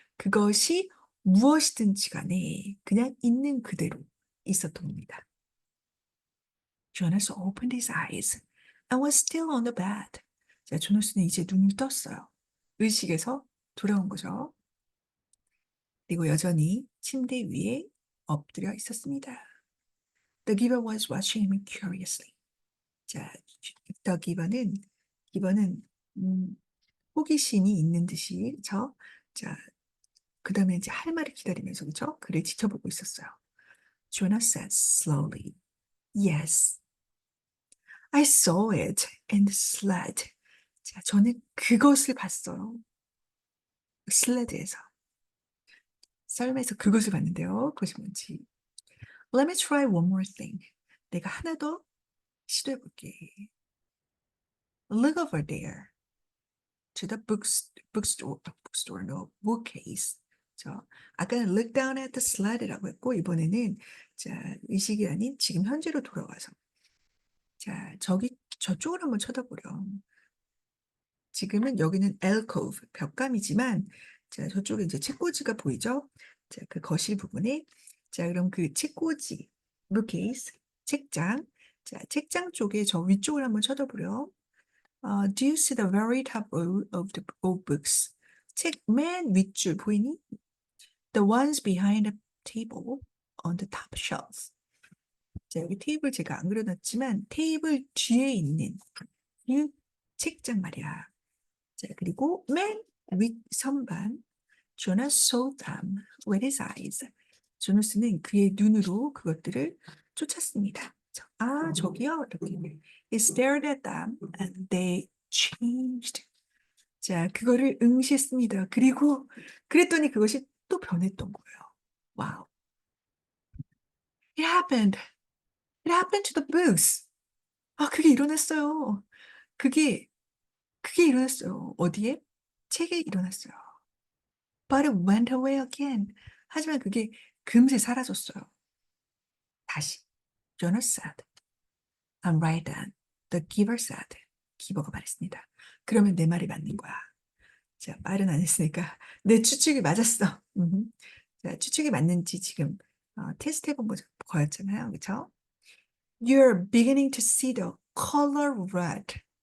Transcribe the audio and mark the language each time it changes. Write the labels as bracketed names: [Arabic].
[Korean] 그것이 무엇이든지 간에 그냥 있는 그대로 있었던 겁니다. [English] Jonas opened his eyes and was still on the bed. [Korean] 자, 조나스는 이제 눈을 떴어요. 의식에서 돌아온 거죠. 그리고 여전히 침대 위에 엎드려 있었습니다. [English] The giver was watching him curiously. [Korean] 자, the giver는 호기심이 있는 듯이, 그쵸? 자, 그 다음에 이제 할 말을 기다리면서, 그쵸? 그를 지켜보고 있었어요. [English] Jonas said slowly, yes, I saw it in the sled. [Korean] 자, 저는 그것을 봤어요. 슬레드에서. 썰매에서 그것을 봤는데요. 그것이 뭔지. [English] Let me try one more thing. [Korean] 내가 하나 더 시도해볼게. [English] Look over there. To the bookstore, no, bookcase. [Korean] 저 아까는 [English] look down at the slide [Korean] 라고 했고 이번에는 자 의식이 아닌 지금 현재로 돌아와서 자 저쪽을 한번 쳐다보렴. 지금은 여기는 alcove 벽감이지만 자 저쪽에 이제 책꽂이가 보이죠? 자 그 거실 부분에 자 그럼 그 책꽂이 bookcase 책장 자 책장 쪽에 저 위쪽을 한번 쳐다보렴. [English] Do you see the very top row of the old books? [Korean] 책 맨 윗줄 보이니? [English] The ones behind the table on the top shelves. [Korean] 자, 여기 테이블 제가 안 그려놨지만 테이블 뒤에 있는 이 책장 말이야. 자, 그리고 맨 윗 선반 [English] Jonas saw them with his eyes. [Korean] 조나스는 그의 눈으로 그것들을 쫓았습니다. 아, 저기요. 이렇게. [English] He stared at them and they changed. [Korean] 자, 그거를 응시했습니다. 그리고 그랬더니 그것이 또 변했던 거예요. [English] 와우. It happened. It happened to the books. [Korean] 아, 그게 일어났어요. 그게 일어났어요. 어디에? 책에 일어났어요. [English] But it went away again. [Korean] 하지만 그게 금세 사라졌어요. 다시. [English] Jonas said. And right then, the giver said. [Korean] 기버가 말했습니다. 그러면 내 말이 맞는 거야. 자, 말은 안 했으니까 내 추측이 맞았어. 자, 추측이 맞는지 지금 테스트 해본 거였잖아요. 그렇죠? [English] You're beginning to see the color red.